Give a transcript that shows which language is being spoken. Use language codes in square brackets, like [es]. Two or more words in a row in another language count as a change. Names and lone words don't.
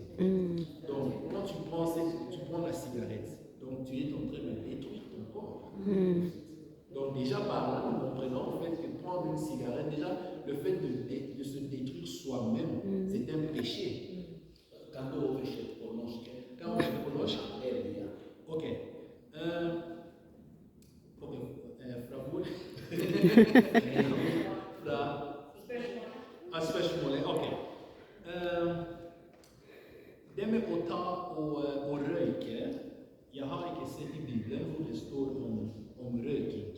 [fr] Donc quand tu prends la cigarette, donc tu es en train de détruire ton corps. Donc déjà par là, nous comprenons en fait que prendre une cigarette, déjà le fait de se détruire soi-même, c'est un péché. Quand on fait Quand on fait pronoche, ok. Flavour. [no] Spørsmålet, ok. Det med å ta og røyke, jeg har ikke sett I Bibelen hvor det står om røyking.